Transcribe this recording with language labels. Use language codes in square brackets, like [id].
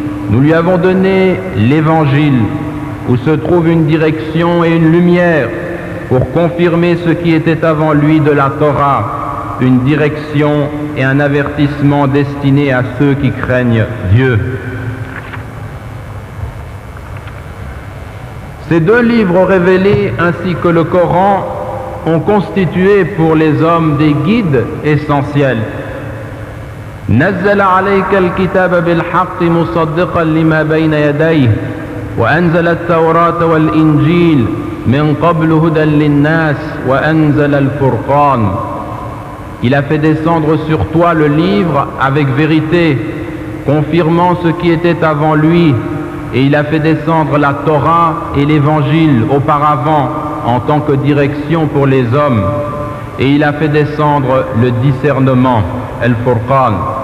[fr] Nous lui avons donné l'évangile où se trouve une direction et une lumière pour confirmer ce qui était avant lui de la Torah, une direction et un avertissement destinés à ceux qui craignent Dieu. Ces deux livres révélés ainsi que le Coran ont constitué pour les hommes des guides essentiels. [ar] نزل عليك الكتاب بالحق مصدقا لما بين يديه وأنزل التوراة والإنجيل من قبل هدى للناس وأنزل الفرقان. [fr] Il a fait descendre sur toi le livre avec vérité, confirmant ce qui était avant lui, et il a fait descendre la Torah et l'Évangile auparavant en tant que direction pour les hommes, et il a fait descendre le discernement, Al-Furqan.